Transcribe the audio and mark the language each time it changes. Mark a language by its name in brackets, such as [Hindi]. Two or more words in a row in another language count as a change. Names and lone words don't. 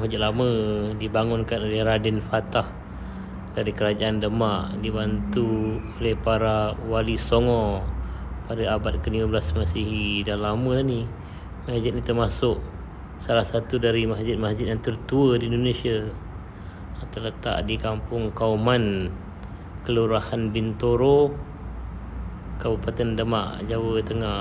[Malay] masjid lama, dibangunkan oleh Raden Fatah dari Kerajaan Demak, dibantu oleh para wali Songo pada abad ke-15 Masihi. Dah lama dah ni. Masjid ni termasuk salah satu dari masjid-masjid yang tertua di Indonesia. Terletak di Kampung Kauman, Kelurahan Bintoro, Kabupaten Demak, Jawa Tengah.